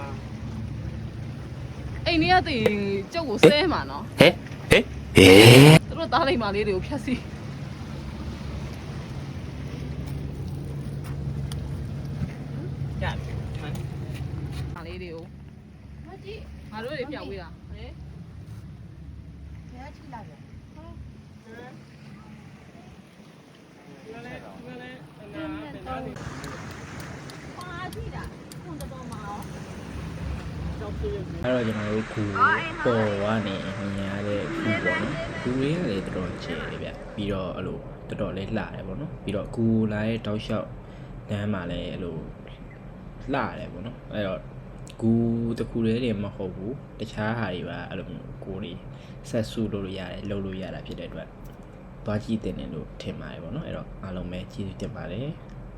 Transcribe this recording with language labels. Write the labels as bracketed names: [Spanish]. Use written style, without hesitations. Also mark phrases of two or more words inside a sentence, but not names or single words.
[Burmese] အိမ်ကြီးကတည်ကျုပ်ကိုဆဲမှာနော် ဟဲ့ သူတို့သားလိမ္မာလေးတွေကိုဖြတ်စီ ကြတယ် ဒါလေးတွေကို [Chinese] 我记， [Burmese] ငါတို့တွေပြောက်ဝေးတာဟဲ့ [Chinese] 不要去那个。 [Burmese] ပါရှိတာခုတော်တော်မှာရော အဲ့တော့ကျွန်တော်တို့ကူပေါ်ကနေမြင်ရတဲ့ကူပေါ့နော်ကူလေးကလေတော်တော်ကျယ်တယ်ဗျပြီးတော့အဲ့လိုတော်တော်လေးလှတယ်ပေါ့နော်ပြီးတော့ကူလာရဲ့တောက်လျှောက်လမ်းမှာလည်းအဲ့လိုလှတယ်ပေါ့နော်အဲ့တော့ကူတစ်ခုလေးတွေမဟုတ်ဘူးတခြားဟာတွေပါအဲ့လိုမျိုးကိုတွေဆက်စုလို့ရတယ်လှုပ်လို့ရတာဖြစ်တဲ့အတွက်သွားကြည့်တင်တယ်လို့ထင်ပါတယ်ပေါ့နော်အဲ့တော့အားလုံးပဲကျေးဇူးတင်ပါတယ်